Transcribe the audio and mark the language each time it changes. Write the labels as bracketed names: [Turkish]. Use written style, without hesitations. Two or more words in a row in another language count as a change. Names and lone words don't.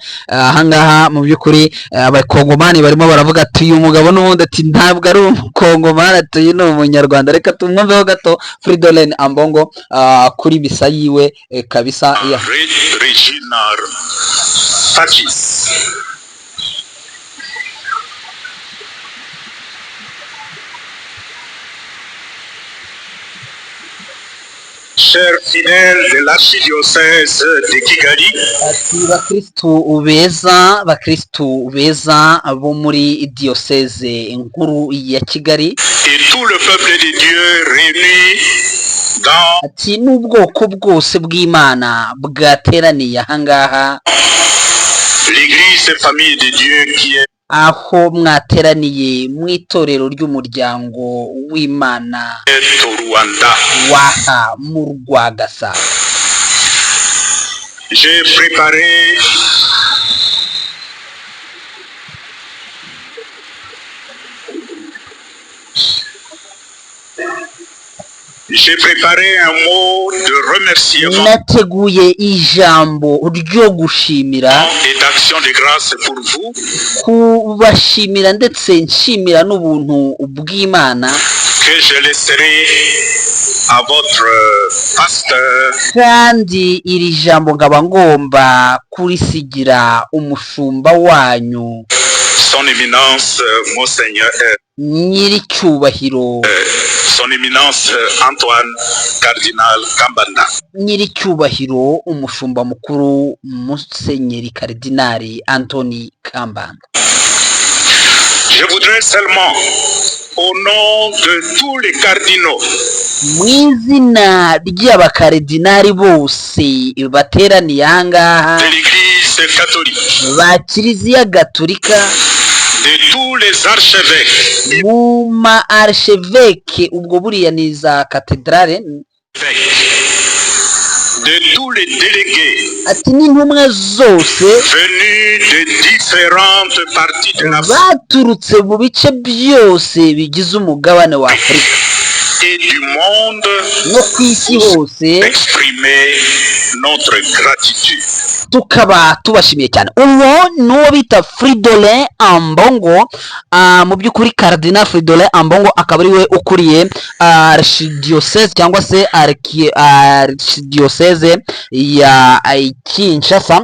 [Kinyarwanda] Ahangaha mu by'ukuri abakongomani barimo baravuga ati uyu mugabo n'ubundi ati ntabwo ari umukongomani, ati uyu ni umunyarwanda. Reka tumwumveho gato Fridolin Ambongo kuri misa yiwe kabisa ya Regina Pacis. [French] Chers fidèles de l'archidiocèse de Kigali, [Kinyarwanda] ati bakristu beza bo muri diocèse nkuru ya Kigali [French] et tout le peuple de Dieu réuni dans [Kinyarwanda] ati n'ubwoko bwose bw'Imana bwateraniye ahangaha, [French] l'église famille de Dieu qui est [Kinyarwanda] aho mwateraniye mu itorero ry'umuryango w'Imana [French] au Rwanda. [Kinyarwanda] waha mu Rwagasabo. [French] J'ai préparé un mot de remerciement [Kinyarwanda] nateguye ijambo ryo gushimira [French] et d'action de grâce pour vous [Kinyarwanda] kubashimira ndetse nshimira n'ubuntu bw'Imana, [French] que je laisserai à votre pasteur [Kinyarwanda] kandi iri jambo nkaba ngomba kurisigira umushumba wanyu [French] son éminence Monseigneur [Kinyarwanda] nyiricyubahiro [French] son éminence Antoine Cardinal Kambanda. [Kinyarwanda] nyiricyubahiro umushumba mukuru Musenyeri Karidinali Anthony Kambanda. [French] Je voudrais seulement, au nom de tous les cardinaux, [Kinyarwanda] mu izina ry'abakaridinali bose bateraniye ahangaha [French] de l'Église catholique, [Kinyarwanda] ba Kiliziya Gatolika, [French] de tous les archevêques, [Kinyarwanda] mu ma archevêque ubwo buriya ni za katedrale, [French] de tous les délégués [Kinyarwanda] ati n'intumwa zose [French] venus de différentes parties de la [Kinyarwanda] baturutse mu bice byose bigize umugabane wa Afurika [French] et du monde, [Kinyarwanda] no ku isi hose, [French] exprimer notre gratitude. [Kinyarwanda] tukaba tubashimiye cyane. Uwo n'uwo bita Fridolin Ambongo, mu by'ukuri Cardinal Fridolin Ambongo akaba ari we ukuriye archidiocese cyangwa se archidiocese ya Kinshasa.